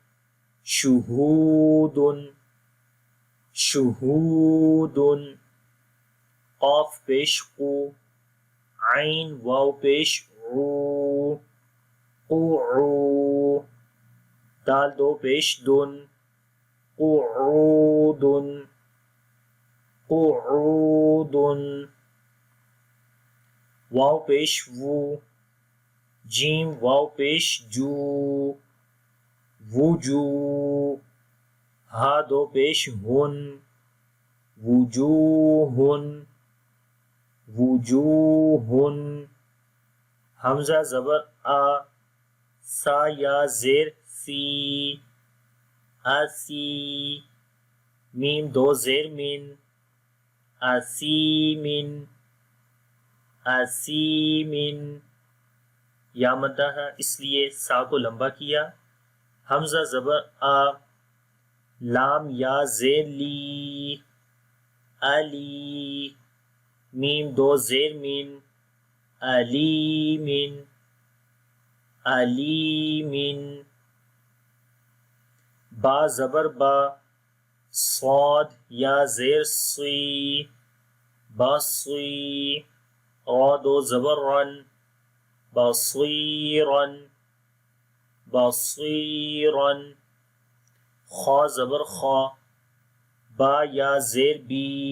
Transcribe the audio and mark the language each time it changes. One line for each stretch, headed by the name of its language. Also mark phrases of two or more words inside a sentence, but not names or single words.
Urdu: شہودن، شہودن، قاف پیش قو، عین واو پیش عو، قعو، دال دو پیش دن، قعودن، قعودن، واو پیش وو، جیم واو پیش جو، وجو، ہا دو پیش ہن، وجوہن، وجوہن، حمزہ زبر آ، سا یا زیر سی، اسی، میم دو زیر من، اسیمن، اسیمن، یا مدہ ہے اس لیے سا کو لمبا کیا، حمزہ زبر آ، لام یا زیر لی، علی، میم دو زیر من، علیمن، علیمن، با زبر با، صاد یا زیر سی، بصی، را دو زبر رن، بصیرن، بصیرن، خا زبر خا، با یا زیر بی،